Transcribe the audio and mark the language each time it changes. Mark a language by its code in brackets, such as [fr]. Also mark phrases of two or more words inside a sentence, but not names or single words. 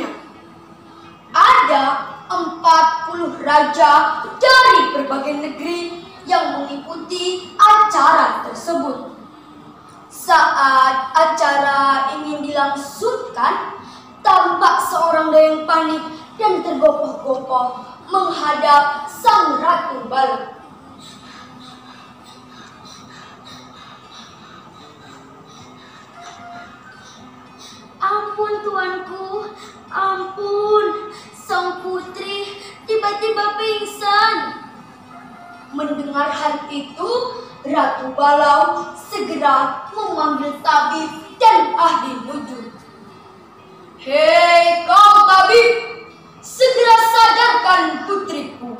[id] Ada 40 raja dari berbagai negeri yang mengikuti acara tersebut. Saat acara ingin dilangsungkan, tampak seorang dayang panik dan tergopoh-gopoh menghadap sang ratu Balau. "Ampun tuanku, ampun, sang putri tiba-tiba pingsan." Mendengar hal itu, Ratu Balau segera memanggil tabib dan ahli nujum. "Hei kau tabib, segera sadarkan putriku.